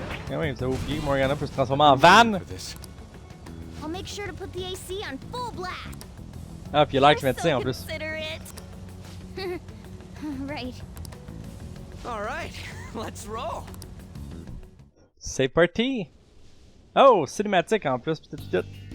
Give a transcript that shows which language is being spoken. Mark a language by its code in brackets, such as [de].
[fr] Ah oui, vous avez oublié que Morgana peut se transformer en van. [en] I'll make sure to put the AC on full blast. [fr] Ah, puis il a l'air climatisé en plus. [en] Considerate. Right. All right, let's roll. [fr] C'est parti. Oh, cinématique en plus, peut-être tout.